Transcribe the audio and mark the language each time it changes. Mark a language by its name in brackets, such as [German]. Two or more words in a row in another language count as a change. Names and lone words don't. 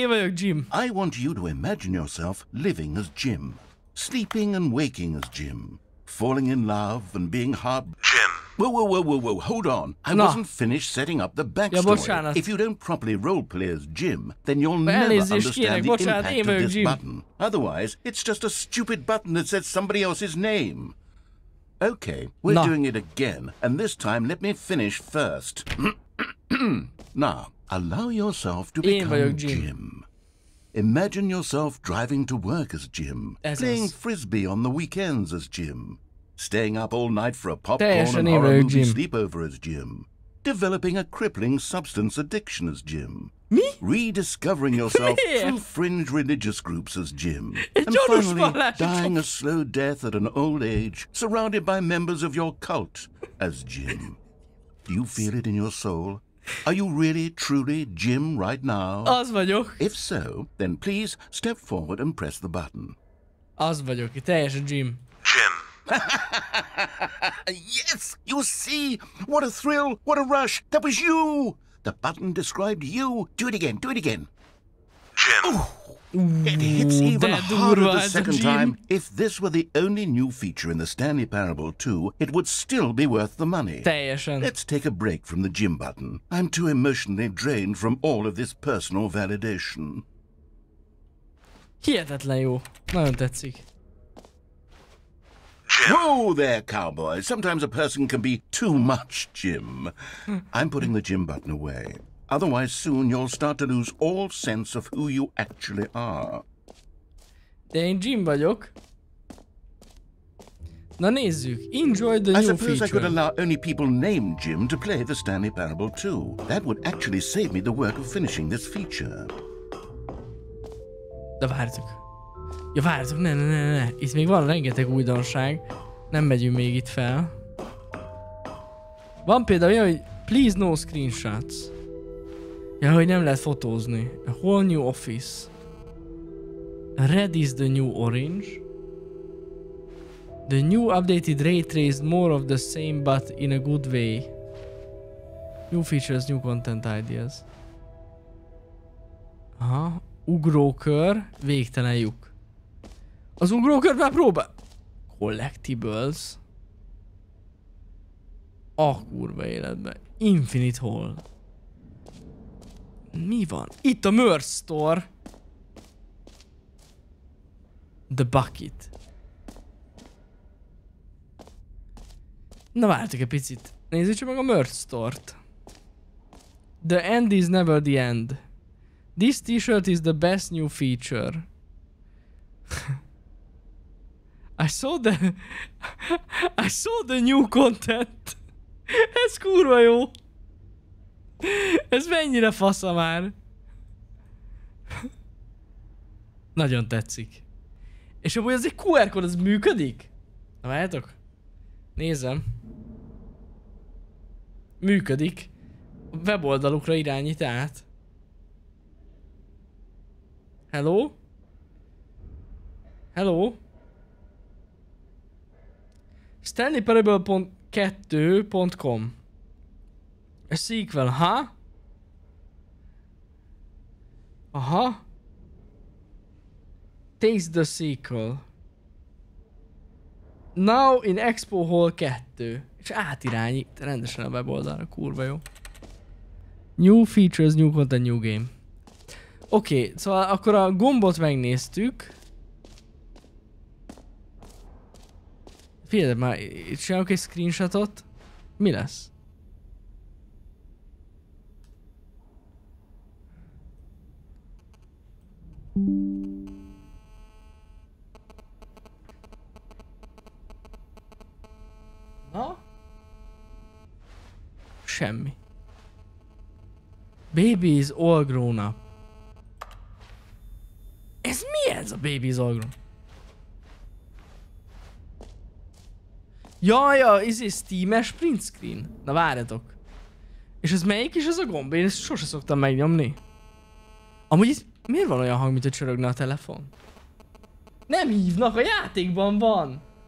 [Hungarian] én vagyok Jim. [English] I want you to imagine yourself living as Jim, sleeping and waking as Jim, falling in love and being heart... Jim. Whoa, hold on. I No. wasn't finished setting up the backstory. [Hungarian] bocsánat. [English] If you don't properly roleplay as Jim, then you'll never [Hungarian] Elnézést [English] understand [Hungarian] kérek, [English] the [Hungarian] bocsánat, én [English] impact of [Hungarian] vagyok [English] this [Hungarian] Jim. [English] button. Otherwise, it's just a stupid button that says somebody else's name. Okay, we're No. doing it again, and this time let me finish first. Now, allow yourself to [Hungarian] Én vagyok [English] become Jim. Jim. Imagine yourself driving to work as Jim, [Hungarian] Ez [English] playing [Hungarian] az. [English] frisbee on the weekends as Jim, staying up all night for a popcorn [Hungarian] Teljesen [English] and [Hungarian] én [English] horror [Hungarian] vagyok [English] movie [Hungarian] Jim. [English] sleepover as Jim, developing a crippling substance addiction as Jim, [Hungarian] Mi? [English] rediscovering yourself [Hungarian] Miért? [English] through fringe religious groups as Jim, [Hungarian] Egy [English] and [Hungarian] gyanús [English] finally [Hungarian] vallási [English] dying a [Hungarian] csoport. [English] slow death at an old age, surrounded by members of your cult as Jim. Do you feel it in your soul? Are you really, truly Jim right now? [Hungarian] Az vagyok. [English] If so, then please step forward and press the button. [Hungarian] Az vagyok, teljesen Jim. Jim. [English] Yes! You see? What a thrill! What a rush! That was you! The button described you. Do it again, do it again. Jim. It hits even [Hungarian] de [English] harder [Hungarian] durva [English] the [Hungarian] ez a [English] second [Hungarian] Jim. [English] time. If this were the only new feature in the Stanley Parable 2, it would still be worth the money. [Hungarian] Teljesen. [English] Let's take a break from the Jim button. I'm too emotionally drained from all of this personal validation. [Hungarian] Hihetetlen jó. Nagyon tetszik. [English] Whoa there, cowboy. Sometimes a person can be too much Jim. I'm putting the Jim button away. Otherwise, soon you'll start to lose all sense of who you actually are. [Hungarian] De én Jim vagyok. Na nézzük. [English] Enjoy the I new suppose I could feature. allow only people named Jim to play the Stanley Parable 2. That would actually save me the work of finishing this feature. [Hungarian] De várjatok. Ja, várjatok, ne. Itt még van rengeteg újdonság. Nem megyünk még itt fel. Van például olyan, hogy [English] please no screenshots. [Hungarian] Ja, hogy nem lehet fotózni. [English] A whole new office. Red is the new orange. The new updated ray traced more of the same but in a good way. New features, new content ideas. [Hungarian] Aha. Ugrókör, végtelen lyuk. Az ugrókör már próbál. Collectibles. A kurva életben. Infinite Hall. Mi van? Itt a Merch Store. The Bucket. Na várjátok egy picit. Nézzük csak meg a Merch Store-t. [English] The end is never the end. This t-shirt is the best new feature. I saw the new content. [Hungarian] Ez kurva jó. Ez mennyire fasza már. Nagyon tetszik. És amúgy ez egy QR kód, az működik? Na várjátok? Nézem. Működik. A weboldalukra irányít át. [English] Hello? Hello? Stanley Parable.2.com A sequel, ha? Aha. Taste the sequel. Now in Expo Hall 2. [Hungarian] És átirányít rendesen a weboldalra, kurva jó. [English] New features, new content, new game. [Hungarian] Oké, szóval akkor a gombot megnéztük. Figyelj, már itt csinálok egy screenshotot. Mi lesz? Na? Semmi. [English] Baby is all grown up. [Hungarian] Ez mi ez a [English] Baby is all grown? [Hungarian] Jaj, ez Steam-es print screen. Na várjatok. És ez melyik is ez a gomb? Én ezt sose szoktam megnyomni. Amúgy ez miért van olyan hang, mint hogy csörögne a telefon? Nem hívnak, a játékban van.